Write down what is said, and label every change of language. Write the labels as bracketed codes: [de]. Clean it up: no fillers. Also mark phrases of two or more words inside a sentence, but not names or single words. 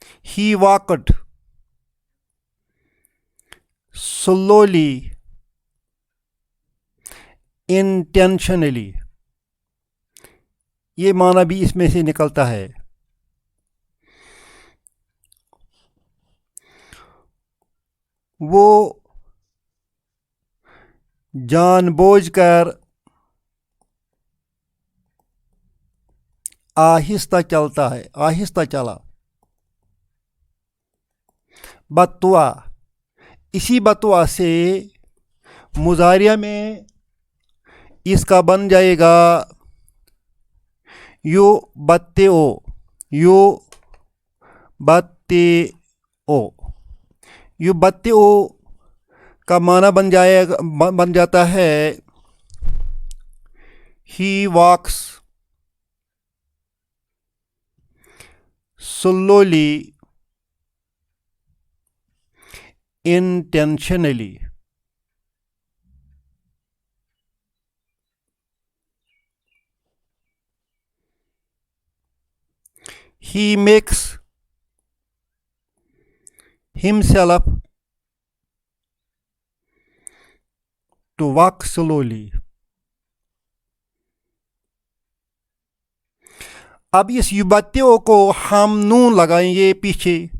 [en] He walked slowly, intentionally. [ur] یہ معنی بھی اس میں سے نکلتا ہے. وہ جان بوجھ کر آہستہ چلتا ہے، آہستہ چلا. بطوا، اسی بطوا سے مضارع میں اس کا بن جائے گا [ar] یو بتے او، یو بتے او. یو بتے او [ur] کا معنی بن جاتا ہے [en] he walks slowly, intentionally. He makes himself to walk slowly. [ur] اب اس یبتیو کو ہم نون لگائیں گے پیچھے.